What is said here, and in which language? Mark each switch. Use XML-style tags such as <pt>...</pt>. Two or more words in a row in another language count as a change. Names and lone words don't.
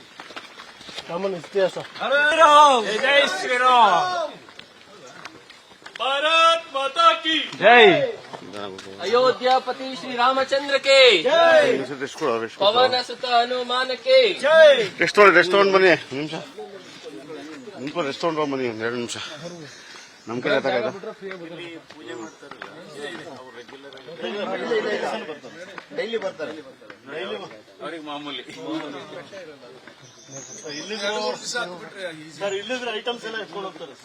<kn>ರಾಮನ ಇತಿಹಾಸ</kn> <hi>जय श्री राम भारत माता की</hi> <kn>ಜೈ</kn> <hi>अयोध्यापति श्री रामचंद्र के पवन सुत हनुमान के</hi> <kn>ರೆಸ್ಟೋರೆಂಟ್ ಬನ್ನಿ ನಿಮಿಷ ರೆಸ್ಟೋರೆಂಟ್ ಬನ್ನಿ ಒಂದು 2 ನಿಮಿಷ ನಮ್ಮ ಕಡೆ ಡೈಲಿ ಬರ್ತಾರೆ ಅವ್ರಿಗೆ ಮಾಮೂಲಿ ಸರ್ ಇಲ್ಲಿದ್ರೆ ಐಟಮ್ಸ್ ಎಲ್ಲ ಎತ್ಕೊಂಡು ಹೋಗ್ತಾರೆ ಸರ್.</kn>